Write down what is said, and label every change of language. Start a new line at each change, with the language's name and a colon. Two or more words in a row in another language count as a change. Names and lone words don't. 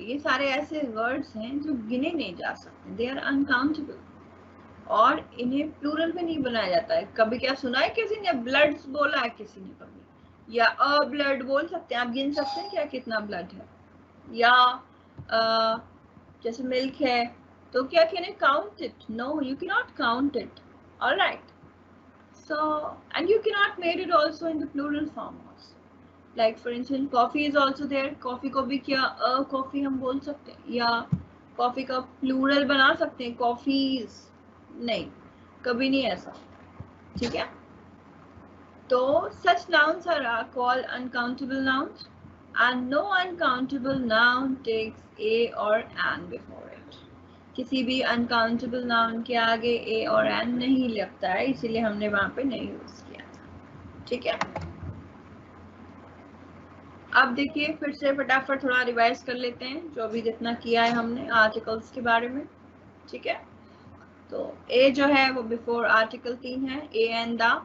Hindi: ये सारे ऐसे वर्ड्स हैं जो गिने नहीं जा सकते,
English: they are uncountable,
Hindi: और इन्हें प्लूरल में नहीं बनाया जाता है। कभी क्या सुना है किसी ने ब्लड्स बोला है किसी ने कभी? या
English: a blood
Hindi: बोल सकते हैं आप, गिन सकते हैं क्या कितना ब्लड है? या जैसे मिल्क है तो क्या
English: can you count it? No, you cannot count it. Alright, so and you cannot made it also in the plural form also. like for instance coffee is also there,
Hindi: कॉफी को भी क्या
English: a coffee
Hindi: हम बोल सकते हैं? या कॉफी का प्लूरल बना सकते हैं कॉफीज? नहीं, कभी नहीं ऐसा। ठीक है, तो
English: such nouns are called uncountable nouns and no uncountable noun takes a or an before it.
Hindi: किसी भी
English: uncountable noun
Hindi: के आगे a और an नहीं लगता है, इसीलिए हमने वहां पे नहीं यूज किया था। ठीक है, अब देखिए फिर से फटाफट थोड़ा रिवाइज कर लेते हैं जो अभी जितना किया है हमने आर्टिकल्स के बारे में। ठीक है, तो ए जो है वो
English: before article
Hindi: 3 है,
English: a and the.